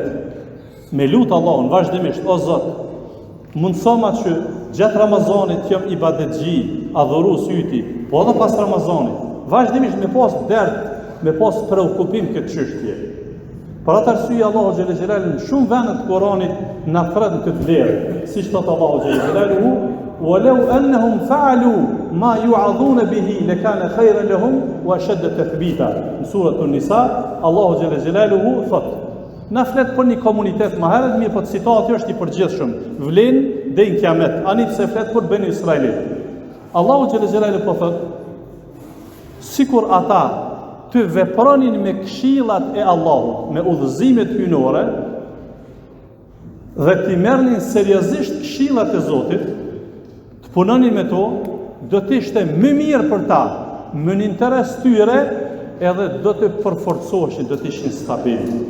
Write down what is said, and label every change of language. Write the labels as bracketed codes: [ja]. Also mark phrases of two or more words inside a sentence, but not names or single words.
[sq] Me lut Allahun vazhdimisht, o Zot, mundsoma që gjatë Ramazanit jam ibadetxhi, adhurues yti, po edhe pas Ramazanit, vazhdimisht me pas dert, me pas preokupim këtë çështje. Për atë arsye Allahu [ar] جل جلاله [sq] në shumë vende të Kuranit na thret këtë vlerë, siç thot Allahu [ar] جل جلاله, ولو أنهم فعلوا ما يوعظون به لكان خيرا لهم وأشد تثبيتا. [sq] Në surën An-Nisa, Allahu [ar] جل جلاله [sq] thot: na flet për një komunitet më herët, mirë po citati është i përgjithshëm, vlen deri në kiamet. Ani pse flet për Beni Israilit. Allahu [ar] جل جلاله [sq] po thot: sikur ata të vepronin me këshillat e Allahut, me udhëzimet hyjnore, dhe të merrnin seriozisht këshillat e Zotit, të punonin me to, do të ishte më mirë për ta, më në interes tyre, edhe do të përforcoheshin, do të ishin stabil.